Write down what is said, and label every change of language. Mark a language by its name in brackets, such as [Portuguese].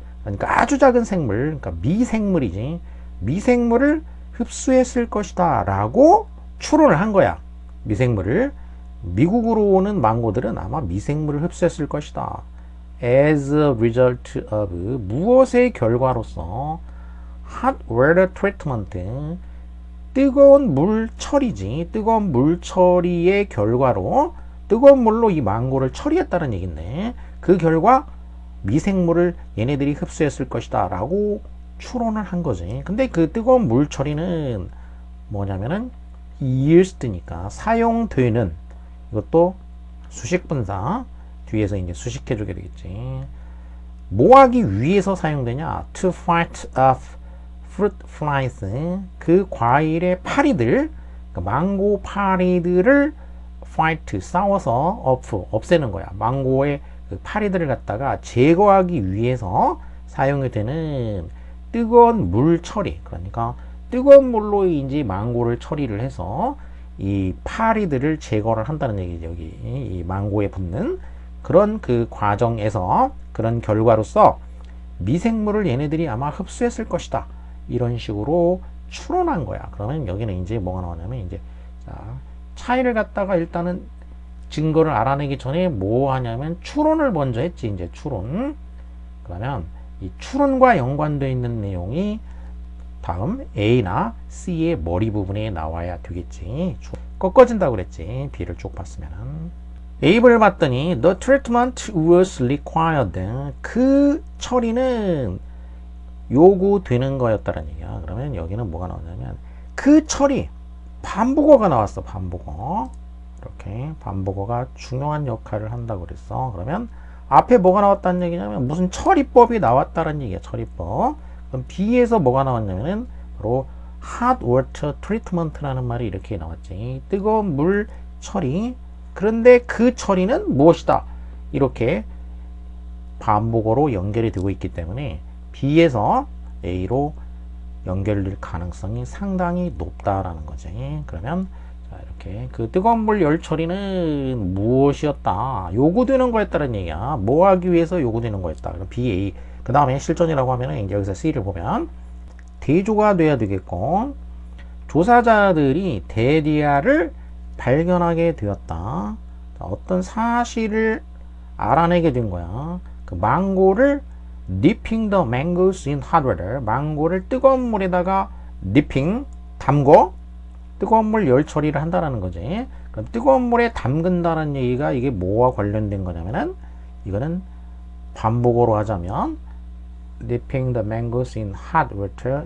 [Korean] 그러니까 아주 작은 생물, 그러니까 미생물이지. 미생물을 흡수했을 것이다. 라고 추론을 한 거야. 미생물을. 미국으로 오는 망고들은 아마 미생물을 흡수했을 것이다. [English] As a result of [Korean] 무엇의 결과로서 [English] hot water treatment [Korean] 뜨거운 물 처리지. 뜨거운 물 처리의 결과로 뜨거운 물로 이 망고를 처리했다는 얘긴데 그 결과 미생물을 얘네들이 흡수했을 것이다 라고 추론을 한 거지. 근데 그 뜨거운 물 처리는 뭐냐면은 used니까 사용되는, 이것도 수식 분사 뒤에서 이제 수식해 주게 되겠지. 뭐 하기 위해서 사용되냐? [English] To fight off fruit flies. [Korean] 그 과일의 파리들, 그러니까 망고 파리들을 fight, 싸워서 없애는 거야. 망고의 그 파리들을 갖다가 제거하기 위해서 사용이 되는 뜨거운 물 처리. 그러니까 뜨거운 물로 이제 망고를 처리를 해서 이 파리들을 제거를 한다는 얘기죠. 여기 이 망고에 붙는 그런 그 과정에서 그런 결과로서 미생물을 얘네들이 아마 흡수했을 것이다. 이런 식으로 추론한 거야. 그러면 여기는 이제 뭐가 나오냐면 이제 자, 차이를 갖다가 일단은 증거를 알아내기 전에 뭐 하냐면 추론을 먼저 했지. 이제 추론. 그러면 이 추론과 연관되어 있는 내용이 다음 A나 C의 머리 부분에 나와야 되겠지. 꺾어진다고 그랬지. B를 쭉 봤으면은. A를 봤더니 [English] the treatment was required. [Korean] 그 처리는 요구되는 거였다는 얘기야. 그러면 여기는 뭐가 나오냐면 그 처리, 반복어가 나왔어. 반복어. 이렇게 반복어가 중요한 역할을 한다고 그랬어. 그러면 앞에 뭐가 나왔다는 얘기냐면 무슨 처리법이 나왔다는 얘기야. 처리법. 그럼 B에서 뭐가 나왔냐면은 바로 [English] hot water treatment [Korean] 라는 말이 이렇게 나왔지. 뜨거운 물 처리. 그런데 그 처리는 무엇이다? 이렇게 반복어로 연결이 되고 있기 때문에 B에서 A로 연결될 가능성이 상당히 높다라는 거지. 그러면 자, 이렇게 그 뜨거운 물 열 처리는 무엇이었다? 요구되는 거였다는 얘기야. 뭐 하기 위해서 요구되는 거였다. 그럼 B, A. 그 다음에 실전이라고 하면은 이제 여기서 C를 보면 대조가 돼야 되겠고, 조사자들이 대디아를 발견하게 되었다. 자, 어떤 사실을 알아내게 된 거야. 그 망고를 [English] dipping the mangoes in hot water. [Korean] 망고를 뜨거운 물에다가 dipping, 담궈 뜨거운 물 열 처리를 한다라는 거지. 그럼 뜨거운 물에 담근다는 얘기가 이게 뭐와 관련된 거냐면은 이거는 반복어로 하자면 [English] dipping the mangoes in hot water.